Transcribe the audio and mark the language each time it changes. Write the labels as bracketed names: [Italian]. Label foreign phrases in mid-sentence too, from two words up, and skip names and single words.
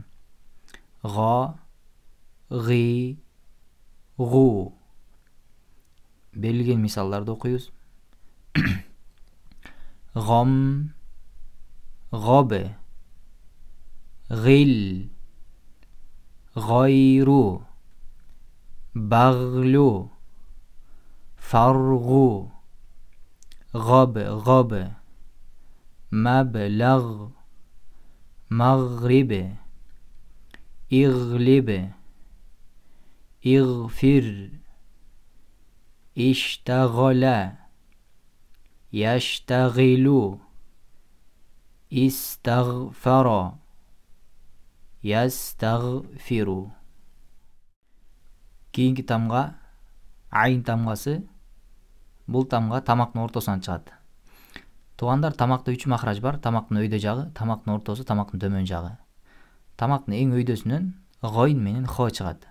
[Arabic] غَ، غِ، غُ. [Kyrgyz] Берилген мисалдарды окуйбуз. [Arabic] غم، غبي، غل, غير بغل فرغ غب غب مبلغ مغرب اغلب اغفر اشتغل يشتغل استغفر ястагфиру. [Kyrgyz] Кийинки тамга айын тамгасы. Бул тамга тамактын ортосунан чыгат. Туугандар, тамакта 3 махраж бар. Тамактын өйдө жагы, тамактын ортосу, тамактын төмөн жагы. Тамактын эң өйдөсүнөн гойн менен хо чыгат.